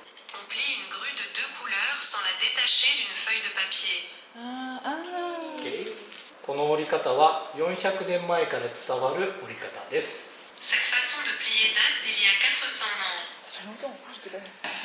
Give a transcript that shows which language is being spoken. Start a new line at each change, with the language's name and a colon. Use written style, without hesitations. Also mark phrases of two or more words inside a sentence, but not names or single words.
French: On plie une grue de 2 couleurs sans la détacher d'une feuille de papier.
Japanese: OK この折り方は400年前から伝わる折り方です。
French: Cette façon de plier date d'il y a 400 ans. Ça fait longtemps, je t'ai pas vu.